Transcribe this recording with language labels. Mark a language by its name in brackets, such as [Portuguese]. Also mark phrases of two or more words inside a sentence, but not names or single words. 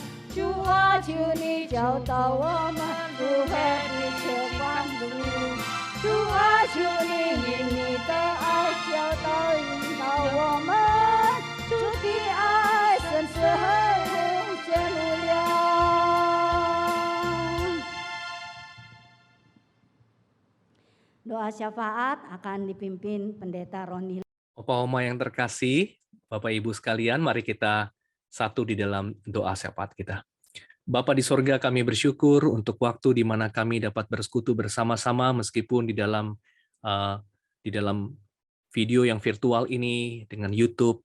[Chinese] 主啊，求你教导我们如何彼此帮助。主啊，求你以你的爱教导引导我们。主的爱深深无限无量。 [Indonesian] Doa syafaat akan dipimpin Pendeta Roni. Opa Oma yang terkasih, Bapak Ibu sekalian, mari kita satu di dalam doa syafaat kita. Bapa di sorga, kami bersyukur untuk waktu di mana kami dapat bersekutu bersama-sama meskipun di dalam video yang virtual ini dengan YouTube.